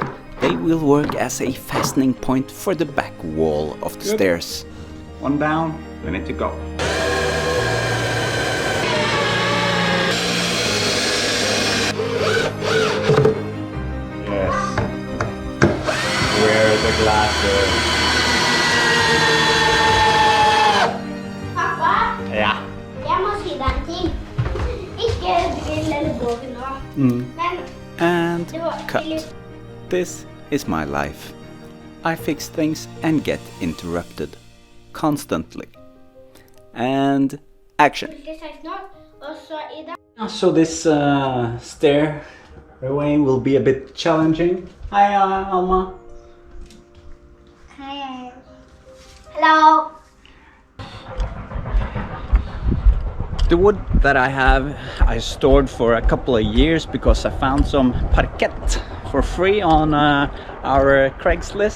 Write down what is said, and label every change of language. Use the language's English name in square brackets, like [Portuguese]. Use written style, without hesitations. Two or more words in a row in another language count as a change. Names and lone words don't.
[English] They will work as a fastening point for the back wall of the stairs. One down, we need to go. Yes. Wear the glasses. [Norwegian] Pappa? Ja. Jeg må si deg en ting. Ikke drill eller båge nå. Men [English] And [Norwegian] det var [English] cut. This is my life. I fix things and get interrupted. Constantly. And action. [Norwegian] ikke sagt nå, og så i dag. [English] So this stairway will be a bit challenging. Hi Alma. Hei. Hello. The wood that I have, I stored for a couple of years because I found some parquet for free on our Craigslist.